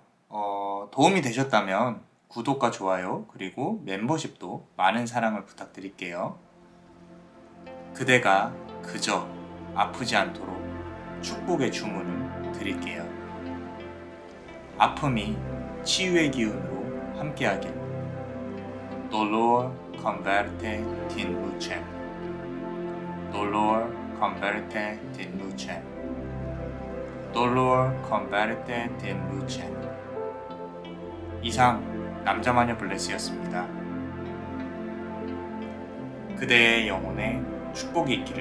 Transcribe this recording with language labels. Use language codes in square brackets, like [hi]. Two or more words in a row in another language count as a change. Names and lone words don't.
[ko] 도움이 되셨다면 구독과 좋아요 그리고 멤버십도 많은 사랑을 부탁드릴게요. 그대가 그저 아프지 않도록 축복의 주문을 드릴게요. 아픔이 치유의 기운으로 함께하길. [la] Dolor converte in lucem. Dolor converte in lucem. Dolor converte in lucem. [ko] 이상 남자마녀 블레스였습니다. 그대의 영혼에 축복이 있기를.